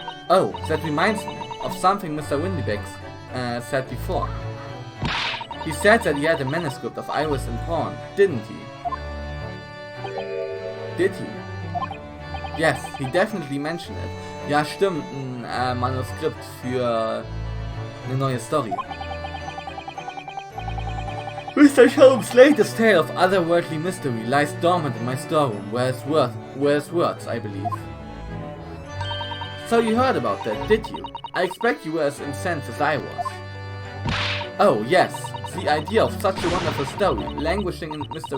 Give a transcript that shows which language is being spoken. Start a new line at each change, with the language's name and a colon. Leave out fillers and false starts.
English: Oh, that reminds me of something Mr. Windybanks said before. He said that he had a manuscript of Iris and Pawn, didn't he? Did he? Yes, he definitely mentioned it.
German: Ja, stimmt, ein Manuskript für eine neue Story.
English: Mr. Sholmes' latest tale of otherworldly mystery lies dormant in my storeroom, where it's worth, I believe. So you heard about that, did you? I expect you were as incensed as I was. Oh, yes, the idea of such a wonderful story, languishing in Mr.